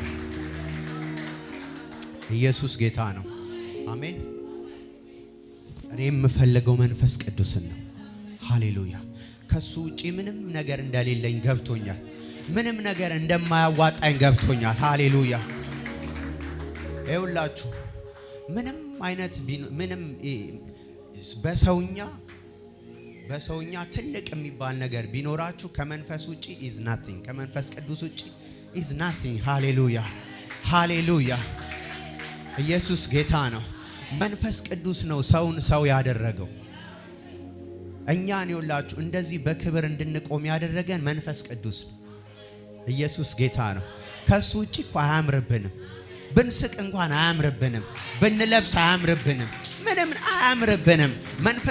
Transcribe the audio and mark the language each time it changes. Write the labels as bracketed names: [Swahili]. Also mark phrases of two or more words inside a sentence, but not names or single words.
[Amharic] ኢየሱስ ጌታ ነው አሜን እኔ የምፈልገው መንፈስ ቅዱስን ነው ሃሌሉያ ከሱ ውጪ ምንም ነገር እንደሌለኝ ገብቶኛል ምንም ነገር እንደማያዋጣኝ ገብቶኛል ሃሌሉያ ይኸውላችሁ ምንም አይነት ምንም በሰውኛ ትልቅ የሚባል ነገር ቢኖራችሁ ከመንፈስ ውጪ [English] is nothing [Amharic] ከመንፈስ ቅዱስ ውጪ [English] is nothing [Amharic] ሃሌሉያ ሃሌሉያ ኢየሱስ ጌታ ነው መንፈስ ቅዱስ ነው ሰውን ሰው ያደረገው እኛን ይኸውላችሁ እንደዚህ በክብር እንድንቆም ያደረገን መንፈስ ቅዱስ ነው ኢየሱስ ጌታ ነው ከሱ ውጪ እኮ አያምርብንም ብንስቅ እንኳን አያምርብንም ብንለብስ አያምርብንም ምንም አያምርብንም መንፈስ